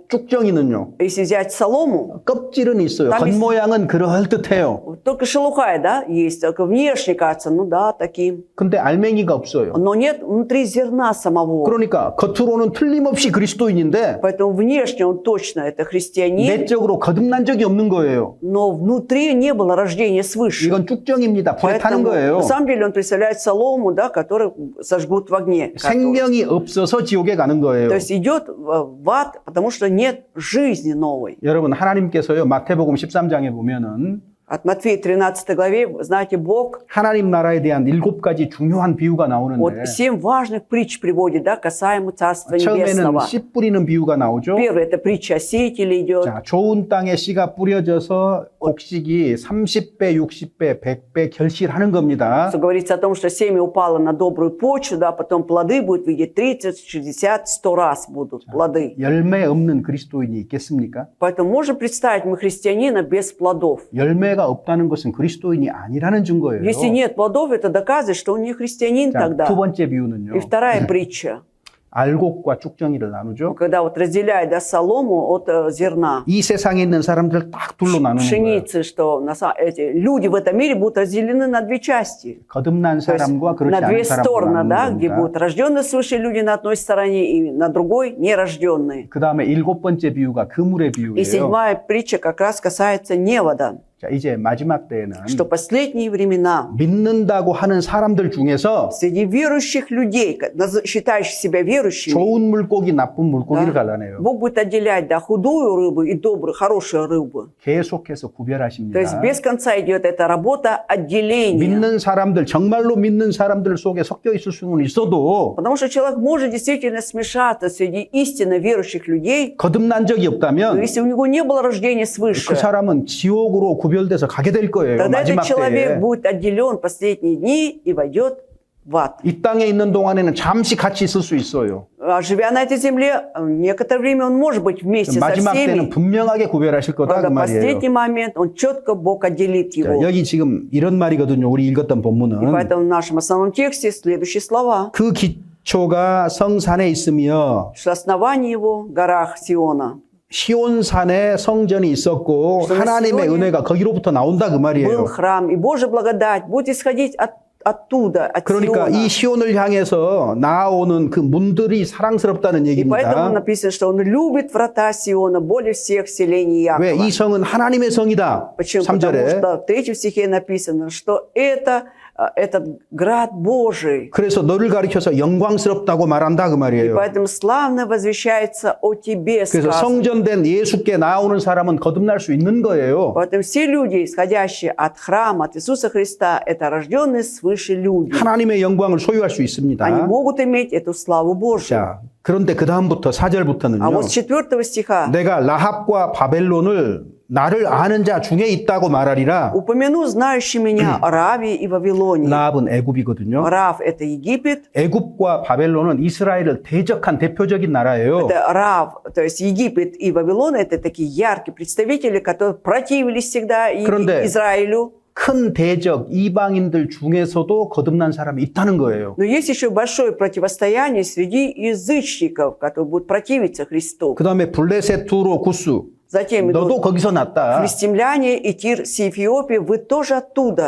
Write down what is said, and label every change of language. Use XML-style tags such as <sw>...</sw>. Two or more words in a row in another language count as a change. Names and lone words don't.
<ko>쭉정이는요.</ko> <ru>Если взять солому,</ru> <ko>껍질은 있어요.</ko> <ru>там есть-</ru> <ko>겉모양은 그럴듯해요.</ko> <ru>только шелуха, да, есть, только внешне кажется, ну да, таким.</ru> <ko>근데 알맹이가 없어요.</ko> <ru>Но нет внутри зерна самого.</ru> <ko>그러니까 겉으로는 틀림없이 그리스도인인데</ko> <ru>Поэтому внешне он точно это христианин,</ru> <ko>내적으로 거듭난 적이 없는 거예요.</ko> <ru>но внутри не было рождения свыше.</ru> <ko>이건 쭉정입니다. 불에 타는</ko> <ru>Поэтому,</ru> <ko>거예요.</ko> <ru>на самом деле он представляет солому, да, который сожгут в огне.</ru> <ko>생명이 없어서 지옥에 가는 거예요.</ko> <ru>То есть идет в ад, потому что нет жизни новой.</ru> <ko>여러분 하나님께서요 마태복음 13장에 보면은</ko> <ru>От Матфея 13 главе, знаете, Бог</ru> <ko>하나님 나라에 대한 7가지 중요한 비유가</ko> <ru>вот</ru> <ko>나오는데</ko> <ru>7 важных притч приводит, да, касаемо Царства</ru> <ko>처음에는</ko> <ru>Небесного.</ru> <ko>씨 뿌리는 비유가 나오죠.</ko> <ru>Первое, это притча о сеятеле идет.</ru> <ko>자, 좋은 땅에 씨가 뿌려져서 곡식이 30배, 60배, 100배 결실하는 겁니다.</ko> <ru>Что говорится о том, что семя упало на добрую почву, да, потом плоды будут в виде 30, 60, 100 раз будут плоды.</ru> <ko>열매 없는 그리스도인이 있겠습니까?</ko> <ru>Поэтому можем представить мы христианина без плодов.</ru> <ko>열매가 없다는 것은 그리스도인이 아니라는 증거예요.</ko> <ru>Если нет плодов, это доказывает, что он не христианин</ru> <ko>자,</ko> <ru>тогда.</ru> <ko>두 번째 비유는요.</ko> <ru>И вторая притча,</ru> <ko>알곡과 쭉정이를 나누죠.</ko> <ru>когда вот разделяет, да, солому от зерна.</ru> <ko>이 세상에 있는 사람들 딱 둘로 나누는 거예요.</ko> <ru>Пшеницы, что эти люди в этом мире будут разделены на две части.</ru> <ko>거듭난</ko> <ru>То есть</ru> <ko>사람과 그렇지</ko> <ru>на две</ru> <ko>않은 사람으로</ko> <ru>стороны, да,</ru> <ko>나누는</ko> <ru>где</ru> <ko>겁니다.</ko> <ru>будут рожденные свыше люди на одной стороне и на другой нерожденные.</ru> <ko>그 다음에 7번째 비유가 그물의</ko> <ru>И</ru> <ko>비유예요.</ko> <ru>7-я притча как раз касается невода,</ru> <ko>자, 이제 마지막 때에는</ko> <ru>что последние времена</ru> <ko>믿는다고 하는 사람들 중에서</ko> <ru>среди верующих людей, считающих себя верующими,</ru> <ko>좋은 물고기, 나쁜 물고기를</ko> <ru>да,</ru> <ko>갈라내요.</ko> <ru>Бог будет отделять, да, худую рыбу и добрую, хорошую рыбу.</ru> <ko>계속해서</ko> <ru>То есть</ru> <ko>구별하십니다.</ko> <ru>без конца идет эта работа отделения.</ru> <ko>믿는 사람들, 정말로 믿는 사람들 속에 섞여 있을 수는 있어도</ko> <ru>Потому что человек может действительно смешаться среди истинно верующих людей,</ru> <ko>거듭난 적이</ko> <ru>но</ru> <ko>없다면</ko> <ru>если у него не было рождения свыше,</ru> <ko>그 사람은 지옥으로 구별돼서 가게 될 거예요.</ko> <ru>тогда этот</ru> <ko>마지막</ko> <ru>человек</ru> <ko>때에.</ko> <ru>будет отделен в последние дни и войдет в ад.</ru> <ko>이 땅에 있는 동안에는 잠시 같이 있을 수 있어요.</ko> <ru>А живя на этой земле, некоторое время он может быть вместе со</ru> <ko>마지막 때는</ko> <ru>всеми.</ru> <ko>분명하게 구별하실 거다 그</ko> <ru>Правда, в</ru> <ko>말이에요.</ko> <ru>последний момент он четко Бог отделит</ru> <ko>자,</ko> <ru>его.</ru> <ko>여기 지금 이런 말이거든요. 우리 읽었던</ko> <ru>И</ru> <ko>본문은.</ko> <ru>поэтому в нашем основном тексте следующие слова,</ru> <ko>그 기초가 성산에 있으며</ko> <ru>что основание его в горах Сиона.</ru> <ko>시온산에 성전이 있었고</ko> <ru>что на</ru> <ko>하나님의</ko> <ru>Сионе</ru> <ko>은혜가 거기로부터 나온다 그</ko> <ru>Был</ru> <ko>말이에요.</ko> <ru>храм, и Божья благодать будет исходить оттуда, от</ru> <ko>그러니까</ko> <ru>Сиона.</ru> <ko>이 시온을 향해서 나오는 그 문들이 사랑스럽다는</ko> <ru>И поэтому</ru> <ko>얘기입니다.</ko> <ru>написано, что он любит врата Сиона более всех селений</ru> <ko>왜?</ko> <ru>Якова.</ru> <ko>이 성은 하나님의 성이다.</ko> <ru>Почему? Потому</ru> <ko>3절에.</ko> <ru>что в 3 стихе написано, что этот град Божий.</ru> <ko>그래서 너를 가리켜서 영광스럽다고 말한다 그</ko> <ru>И</ru> <ko>말이에요.</ko> <ru>поэтому славно возвещается о тебе,</ru> <ko>그래서</ko> <ru>сказано.</ru> <ko>성전된 예수께 나오는 사람은 거듭날 수 있는 거예요.</ko> <ru>Поэтому все люди, исходящие от храма, от Иисуса Христа, это рожденные свыше люди.</ru> <ko>하나님의 영광을 소유할 수 있습니다.</ko> <ru>Они могут иметь эту славу Божью.</ru> <ko>자, 그런데 그 다음부터</ko> <ru>А</ru> <ko>4절부터는요.</ko> <ru>вот с 4 стиха</ru> <ko>내가 라합과 바벨론을 나를 아는 자 중에 있다고 말하리라.</ko> <ru>упомяну знающий меня о Раве и Вавилоне.</ru> <ko>라합은 애굽이거든요.</ko> <ru>Рав – это Египет,</ru> <ko>애굽과 바벨론은 이스라엘을 대적한 대표적인 나라예요.</ko> <ru>это Рав, то есть Египет и Вавилон – это такие яркие представители, которые противились всегда</ru> <ko>그런데</ko> <ru>Израилю.</ru> <ko>큰 대적 이방인들 중에서도 거듭난 사람이 있다는 거예요.</ko> <ru>Но есть еще большое противостояние среди язычников, которые будут противиться Христу.</ru> <ko>그 다음에 블레셋, 두로, 구스.</ko> <ru>Затем</ru> <ko>너도</ko> <ru>идут</ru> <ko>거기서 났다.</ko> <ru>филистимляне и Тир с Эфиопии, вы тоже оттуда.</ru>